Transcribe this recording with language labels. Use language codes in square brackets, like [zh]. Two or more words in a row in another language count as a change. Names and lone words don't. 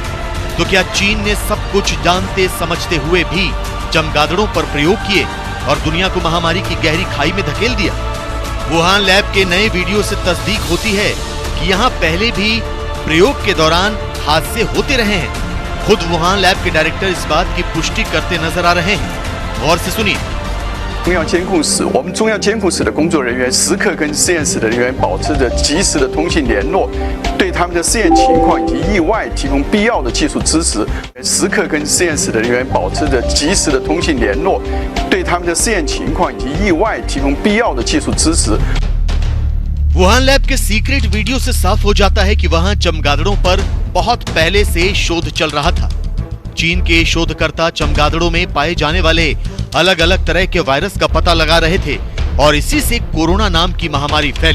[hi] तो क्या चीन ने सब कुछ जानते समझते हुए भी चमगादड़ों पर प्रयोग किए और दुनिया को महामारी की गहरी खाई में धकेल दिया? वुहान लैब के नए वीडियो से तस्दीक होती है कि यहाँ पहले भी प्रयोग के दौरान हादसे होते रहे हैं। खुद वुहान लैब के डायरेक्टर इस बात की पुष्टि करते नजर आ रहे हैं। गौर से सुनिए। [zh] 中央监控室，我们中央监控室的工作人员时刻跟实验室的人员保持着及时的通信联络，对他们的实验情况以及意外提供必要的技术支持。时刻跟实验室的人员保持着及时的通信联络，对他们的实验情况以及意外提供必要的技术支持。 [hi] वुहान लैब के [en] secret video [hi] से साफ हो जाता है कि वहां चमगादड़ों पर बहुत पहले से शोध चल रहा था। चीन के शोधकर्ता चमगादड़ों में पाए जाने वाले अलग अलग तरह के वायरस का पता लगा रहे थे और इसी से कोरोना नाम की महामारी फैली।